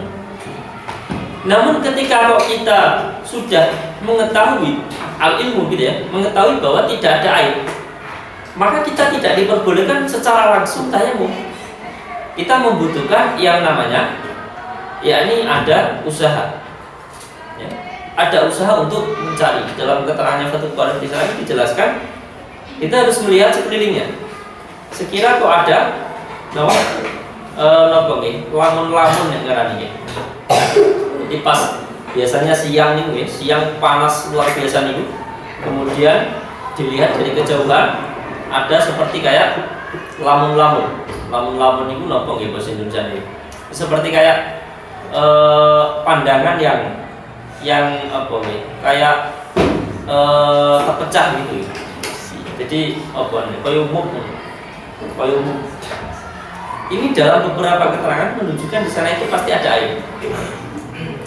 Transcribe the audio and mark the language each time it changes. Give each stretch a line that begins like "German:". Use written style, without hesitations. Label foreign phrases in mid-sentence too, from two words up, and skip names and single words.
Indonesian: Namun ketika kita sudah mengetahui al-ilmu gitu ya, mengetahui bahwa tidak ada air, maka kita tidak diperbolehkan secara langsung tayamum. Kita membutuhkan yang namanya, yakni ada usaha. Ya, ada usaha untuk mencari. Dalam keterangannya Fathul Qarib di sana dijelaskan, kita harus melihat sekelilingnya. Sekira kok ada lamun-lamun yang ngarani. Jadi pas biasanya siang nih, siang panas luar biasa nih. Kemudian dilihat dari kejauhan ada seperti kayak lamun-lamun. Lamun-lamun itu
Javanese: nopo nggih
Indonesian: bahasa Indonesia ini. Seperti kayak pandangan yang apa nih? Kayak terpecah gitu. Jadi apa nih? Kayak umum. Ini dalam beberapa keterangan menunjukkan di sana itu pasti ada air.